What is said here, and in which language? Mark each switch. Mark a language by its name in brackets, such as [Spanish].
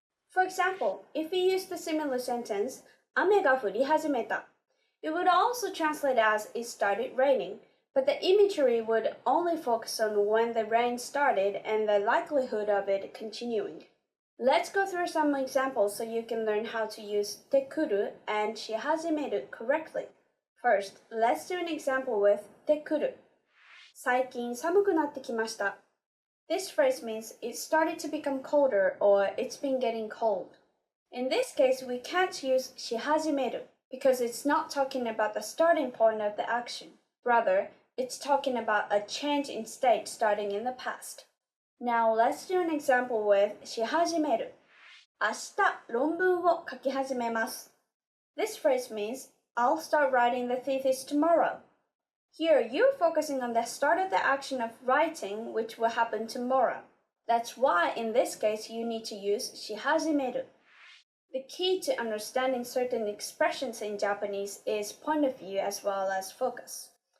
[English] For example, if we use the similar sentence, [Japanese] 雨が降り始めた, [English] it would also translate as it started raining, but the imagery would only focus on when the rain started and the likelihood of it continuing. Let's go through some examples so you can learn how to use dekuru and shihajimeru correctly. First, let's do an example with dekuru. [Japanese] 最近寒くなってきました. [English] This phrase means it started to become colder or it's been getting cold. In this case, we can't use shihajimeru because it's not talking about the starting point of the action. Rather, it's talking about a change in state starting in the past. Now, let's do an example with し始める. [Japanese] 明日論文を書き始めます. [English] This phrase means I'll start writing the thesis tomorrow. Here, you're focusing on the start of the action of writing, which will happen tomorrow. That's why, in this case, you need to use し始める. The key to understanding certain expressions in Japanese is point of view as well as focus.